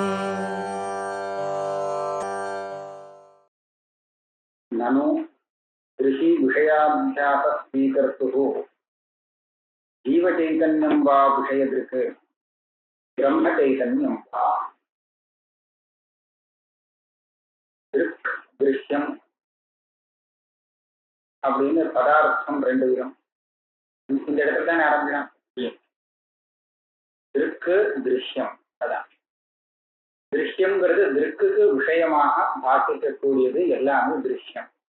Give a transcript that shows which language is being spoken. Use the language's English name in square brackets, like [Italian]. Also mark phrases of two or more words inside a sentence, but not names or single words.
[Sanskrit] ननु ऋषि विषयाभ्यास स्वीकर्तुः जीवचैतन्यं वा विषयदृक् ब्रह्मचैतन्यं वा दृक् दृश्यम [Tamil] அப்படின்னு பதார்த்தம் ரெண்டு விதம். இந்த இடத்துல தானே ஆரம்பிக்கலாம். திருக்கு திருஷ்யம், அதான் திருஷ்யம்ங்கிறது திருக்குக்கு விஷயமாக பாசிக்கக்கூடியது எல்லாமே திருஷ்யம்.